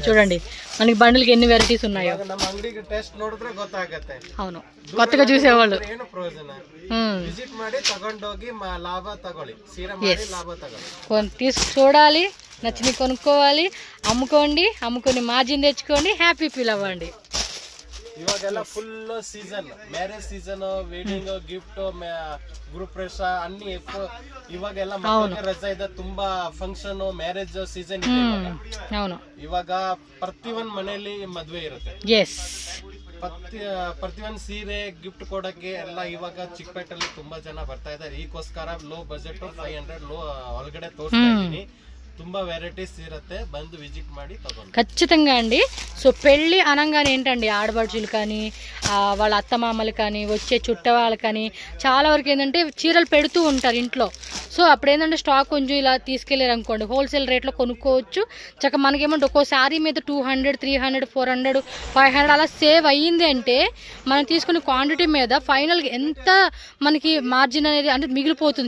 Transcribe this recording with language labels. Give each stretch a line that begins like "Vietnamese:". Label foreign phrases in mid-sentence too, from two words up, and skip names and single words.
Telugu: చూడండి మనకి బండిల్కి ఎన్ని వెరైటీస్ ఉన్నాయో. అవును, కొత్తగా చూసేవాళ్ళు. చూడాలి, నచ్చిన కొనుక్కోవాలి, అమ్ముకొని మార్జిన్ తెచ్చుకోండి,
English: happy feel
Telugu: అవ్వండి.
Kannada: ಇವಾಗೆಲ್ಲ
English: full season, marriage season, wedding, gift, group
Kannada: ಪ್ರವೇಶ ಅన్ని ಇವಾಗೆಲ್ಲ ಮಕ್ಕಳಿಗೆ ರಜಾ ಇದೆ, ತುಂಬಾ
English: function, marriage season
Kannada: ಇದೆ. ಇವಾಗ ಪ್ರತಿಯೊಂದು ಮನೆಯಲ್ಲಿ ಮದುವೆ ಇರುತ್ತೆ. ಪ್ರತಿಯೊಂದು ಸೀರೆ ಗಿಫ್ಟ್ ಕೊಡಕ್ಕೆ ಎಲ್ಲ ಇವಾಗ ಚಿಕ್ಕಪೇಟೆಯಲ್ಲಿ ತುಂಬಾ ಜನ ಬರ್ತಾ ಇದ್ದಾರೆ. ಈಗೋಸ್ಕರ
English: low budget
Kannada: 500 ಲೋ ಒಳಗಡೆ ತೋರಿಸ್ತಾ ಇದ್ದೀನಿ. ತುಂಬಾ ವೆರೈಟೀಸ್ ಇರತೆ ಬಂದು ವಿಜಿಟ್ ಮಾಡಿ ತಗೊಂಡು
Telugu: ఖచ్చితంగా అండి. సో పెళ్లి అనగానే ఏంటండి ఆడబడుచులు కానీ వాళ్ళ అత్తమామలు కానీ వచ్చే చుట్టవాళ్ళు కానీ చాలా వరకు ఏంటంటే చీరలు పెడుతూ ఉంటారు ఇంట్లో. సో అప్పుడు ఏంటంటే స్టాక్ కొంచెం ఇలా తీసుకెళ్ళారు అనుకోండి, హోల్సేల్ రేట్లో కొనుక్కోవచ్చు. చక్కగా మనకేమంటే ఒక్కో శారీ మీద 200, 300, 400, 500 అలా సేవ్ అయ్యింది అంటే మనం తీసుకునే క్వాంటిటీ మీద ఫైనల్గా ఎంత మనకి మార్జిన్ అనేది అంటే మిగిలిపోతుంది.